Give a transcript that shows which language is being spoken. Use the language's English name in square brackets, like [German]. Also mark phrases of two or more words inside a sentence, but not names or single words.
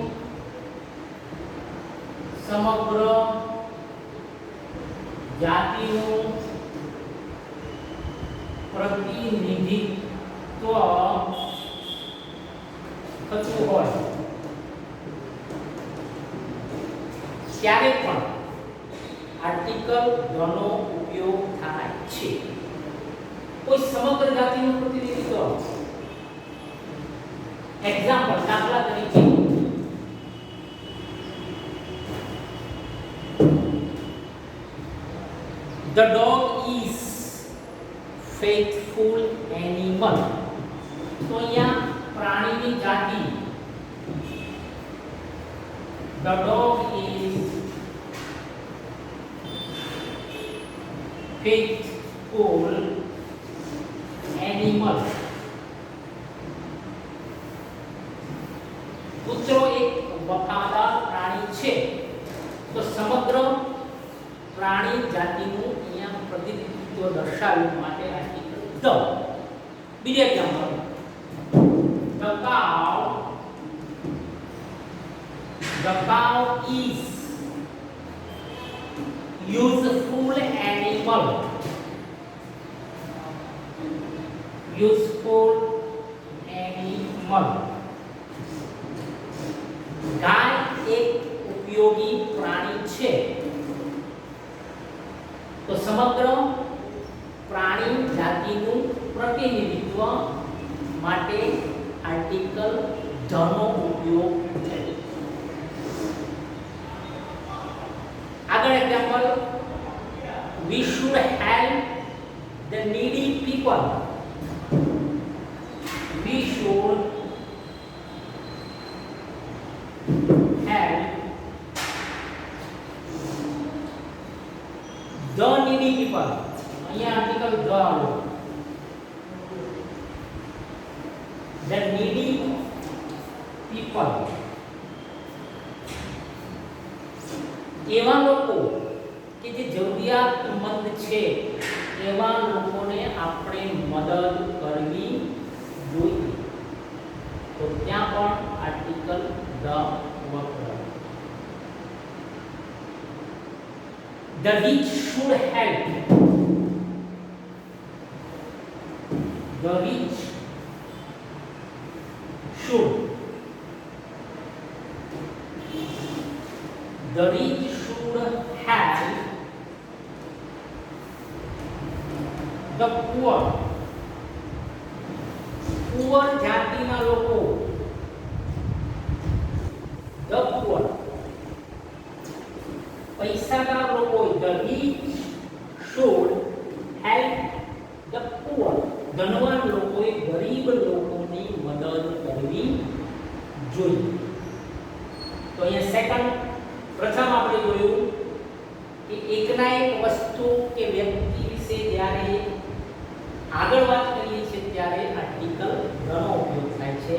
[Gujarati] સમગ્ર જાતિનું પ્રતિનિધિત્વ થતું હોય ત્યારે પણ આર્ટિકલ ધનો ઉપયોગ થાય છે. કોઈ સમગ્ર જાતિનું પ્રતિનિધિત્વ, એક્ઝામ્પલ, દાખલા તરીકે [English] the dog is faithful animal. [Gujarati] તો અહીંયા પ્રાણીની જાતિ, [English] the dog is faithful animal. [Gujarati] કૂતરો એક વફાદાર પ્રાણી છે. તો સમગ્ર પ્રાણી જાતિનું અહીંયા પ્રતિનિધિત્વ દર્શાવવા માટે આર્ટિકલ ધ. બીજો એક્ઝામ્પલ, [English] the cow is useful animal. Useful animal. [Gujarati] ગાય એક ઉપયોગી પ્રાણી છે. તો સમગ્ર પ્રાણી જાતિનું પ્રતિનિધિત્વ માટે આર્ટિકલ ધ ધનો ઉપયોગ થાય. આગળ એક્ઝામ્પલ, [English] we should help the needy people. We should help the needy people. [Gujarati] અહીંયા આર્ટિકલ the આવ્યો. [English] The needy people. [Gujarati] એવા લોકો કે જે જરૂરિયાતમંદ છે એવા લોકોને આપણે મદદ કરવી જોઈએ. તો ત્યાં પણ આર્ટિકલ the વપરાય. [English] The rich should help. The rich should. The rich should help the poor. [Gujarati] Poor જાતિના લોકો. [English] The poor. [Gujarati] પૈસાદાર લોકો. [English] The rich should help the poor. [Gujarati] ધનવાન લોકોએ ગરીબ લોકોની મદદ કરવી જોઈએ. તો અહીંયા સેકન્ડ, પ્રથમ આપણે જોયું કે એકના એક વસ્તુ કે વ્યક્તિ વિશે જ્યારે આગળ વાત કરીએ છીએ ત્યારે આર્ટિકલ ધનો ઉપયોગ થાય છે.